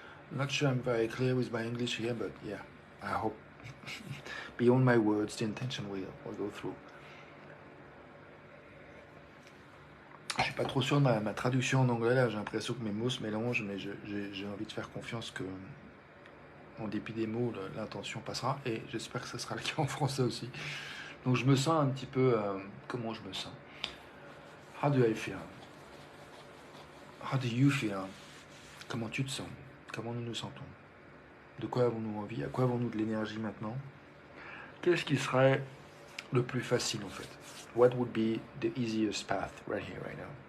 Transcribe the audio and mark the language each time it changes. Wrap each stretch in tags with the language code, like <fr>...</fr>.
<en>I'm not sure I'm very clear with my English here, but yeah, I hope beyond my words the intention will go through.</en> <fr>Je suis pas trop sûr de ma traduction en anglais là, j'ai l'impression que mes mots se mélangent, mais j'ai envie de faire confiance que en dépit des mots l'intention passera, et j'espère que ce sera le cas en français aussi. Donc je me sens un petit peu comment je me sens.</fr> <en>How do I feel? How do you feel?</en> <fr>Comment tu te sens? Comment nous nous sentons? De quoi avons-nous envie? À quoi avons-nous de l'énergie maintenant? Qu'est-ce qui serait le plus facile en fait?</fr> <en>What would be the easiest path right here, right now?</en>